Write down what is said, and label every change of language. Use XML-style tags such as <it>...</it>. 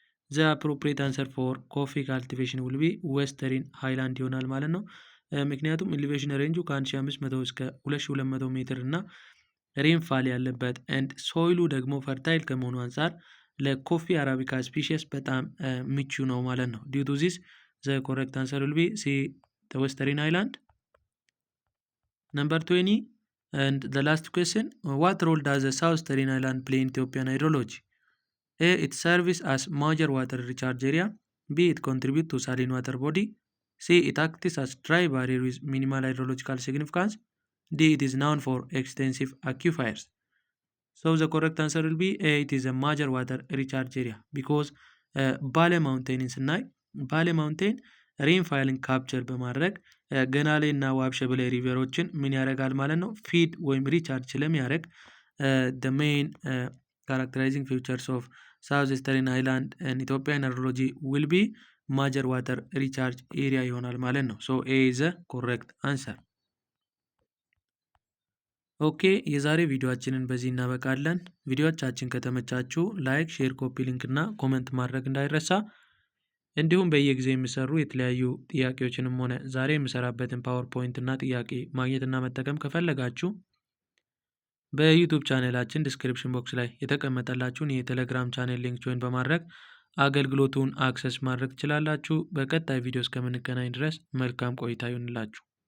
<en>The appropriate answer for coffee cultivation will be Western Highland</en> <am>ይሆናል ማለት ነው። ምክንያቱም ኢሊቬሽን ሬንጁ ከ1500 እስከ 2200 ሜትር እና ሬንፋል ያለበት ኤንድ ሶይሉ ደግሞ ፈርታይል ከመሆኑ አንጻር ለኮፊ አራቢካ ስፒሽስ በጣም ምቹ ነው ማለት ነው።</am> <en>ዲዩ ቱ ዚስ ዘ ኮሬክት አንሰር ዊል ቢ ሲ the Western Island. Number 20 and the last question, what role does the Southern Island play in Ethiopian hydrology? A. It serves as major water recharge area. B. It contributes to saline water body. C. It acts as dry barrier with minimal hydrological significance. D. It is known for extensive aquifers. So the correct answer will be A. It is a major water recharge area because</en> <am>ባሌ ማውንቴንን ስናይ ባሌ ማውንቴን ሬንፋይልን ካፕቸር በማድረግ ገናሌ እና ዋብሸበሌ ሪቨሮችን ምን ያደርጋል ማለት ነው ፊድ ወይም ሪቻርጅ ስለሚያደርግ</am> <en>the main characterizing features of Southeastern Highland and Ethiopian hydrology will be major water recharge area</en> <am>ይሆናል ማለት ነው።</am> <en>so A is the correct answer.</en> <am>ኦኬ የዛሬ ቪዲዮአችንን በዚህ እናበቃለን። ቪዲዮአቻችን ከተመቻችሁ ላይክ፣ ሼር፣ ኮፒ ሊንክ እና ኮሜንት ማድረግ እንዳይረሳ። እንዲሁም በየጊዜው የሚሰሩ የተለያዩ ጥያቄዎችንም ሆነ ዛሬ የምሰራበትን ፓወርፖይንት እና ጥያቄ ማግኘትና መጠቀም ከፈለጋችሁ በዩቲዩብ ቻናላችን ዲስክሪፕሽን ቦክስ ላይ የተቀመጠላችሁን የቴሌግራም ቻናል ሊንክ ጆይን በማድረግ አገልግሎቱን አክሰስ ማድረግ ትችላላችሁ። በቀጣይ ቪዲዮ እስከምንገናኝ ድረስ መልካም ቆይታ ይሁንላችሁ።</am>